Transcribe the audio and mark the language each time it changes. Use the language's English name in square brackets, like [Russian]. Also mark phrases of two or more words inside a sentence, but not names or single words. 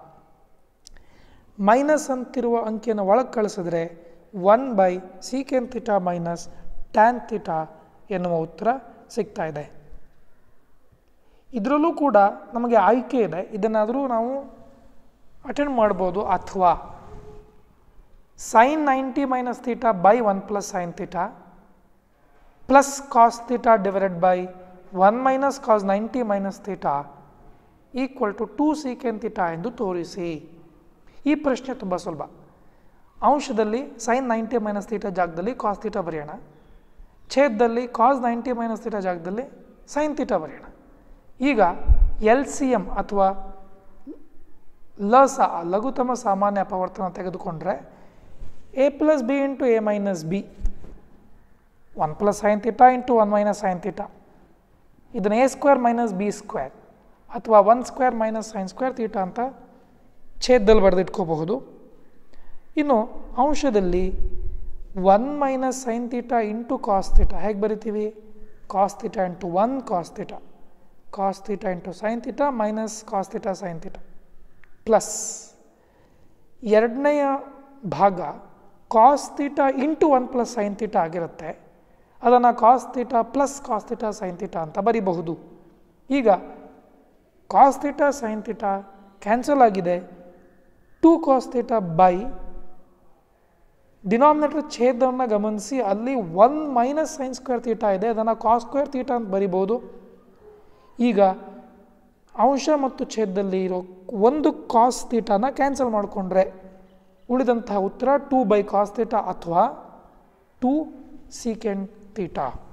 [Kannada] ಮೈನಸ್ ಅಂತಿರುವ ಅಂಕಿಯನ್ನು ಒಳಗೆ ಕಳಿಸಿದ್ರೆ [English] 1 by secant theta minus tan theta [Kannada] ಎನ್ನುವ ಉತ್ತರ ಸಿಗ್ತಾ ಇದೆ. ಇದರಲ್ಲೂ ಕೂಡ ನಮಗೆ ಆಯ್ಕೆ ಇದೆ, ಇದನ್ನಾದರೂ ನಾವು ಅಟೆಂಡ್ ಮಾಡ್ಬೋದು. [English] ಅಥವಾ sin 90 minus theta by 1 plus sin theta plus cos theta divided by 1 minus cos 90 minus theta equal to 2 secant theta [Kannada] ಎಂದು ತೋರಿಸಿ. ಈ ಪ್ರಶ್ನೆ ತುಂಬ ಸುಲಭ. ಅಂಶದಲ್ಲಿ [English] sin 90 minus theta [Kannada] ಜಾಗದಲ್ಲಿ [English] cos theta [Kannada] ಬರೆಯೋಣ, ಛೇದದಲ್ಲಿ [English] cos 90 minus theta [Kannada] ಜಾಗದಲ್ಲಿ [English] sin theta [Kannada] ಬರೆಯೋಣ. ಈಗ LCM ಅಥವಾ ಲಸ ಲಘುತಮ ಸಾಮಾನ್ಯ ಅಪವರ್ತನ ತೆಗೆದುಕೊಂಡ್ರೆ [English] a plus b into a minus b 1 plus sin theta into 1 minus sin theta, ಇದನ್ನು a square minus b square ಅಥವಾ 1 square minus sin square theta [Kannada] ಅಂತ ಛೇದದಲ್ಲಿ ಬರೆದಿಟ್ಕೋಬಹುದು. ಇನ್ನು ಅಂಶದಲ್ಲಿ [English] 1 minus sin theta into cos theta [Kannada] ಹೇಗೆ ಬರಿತೀವಿ? [English] cos theta into 1 cos theta, cos theta into sin theta minus cos theta sin theta ಪ್ಲಸ್ [Kannada] ಎರಡನೆಯ ಭಾಗ [English] cos theta into 1 plus sin theta [Kannada] ಆಗಿರುತ್ತೆ, ಅದನ್ನು [English] cos theta plus cos theta sin theta [Kannada] ಅಂತ ಬರಿಬಹುದು. ಈಗ [English] cos theta sin theta [Kannada] ಕ್ಯಾನ್ಸಲ್ ಆಗಿದೆ, [English] 2 cos theta by [Kannada] ಡಿನಾಮಿನೇಟರ್ ಛೇದವನ್ನು ಗಮನಿಸಿ, ಅಲ್ಲಿ [English] 1 minus sin square theta [Kannada] ಇದೆ, ಅದನ್ನು [English] cos square theta [Kannada] ಅಂತ ಬರಿಬಹುದು. ಈಗ ಅಂಶ ಮತ್ತು ಛೇದದಲ್ಲಿ ಇರೋ ಒಂದು cos thetaನ ಕ್ಯಾನ್ಸಲ್ ಮಾಡಿಕೊಂಡ್ರೆ ಉಳಿದಂತಹ ಉತ್ತರ [English] 2 by cos theta [Kannada] ಅಥವಾ [English] 2 secant theta.